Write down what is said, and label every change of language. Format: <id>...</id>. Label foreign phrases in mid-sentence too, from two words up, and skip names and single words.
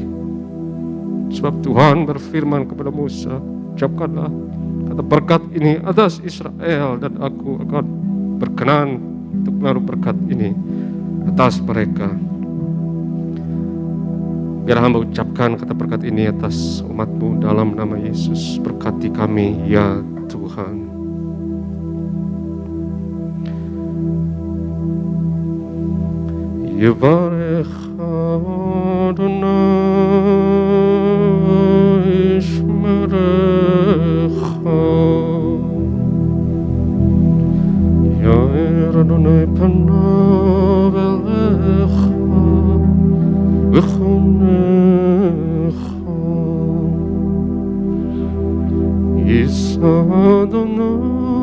<id>Sebab Tuhan berfirman kepada Musa, ucapkanlah kata berkat ini atas Israel, dan aku akan berkenan untuk menaruh berkat ini atas mereka. Biar hamba ucapkan kata berkat ini atas umat-Mu dalam nama Yesus. Berkati kami ya Tuhan.</id> <he>יברך אדני שמרך, יאר אדני פניו אליך ויחנך, ישא אדני</he>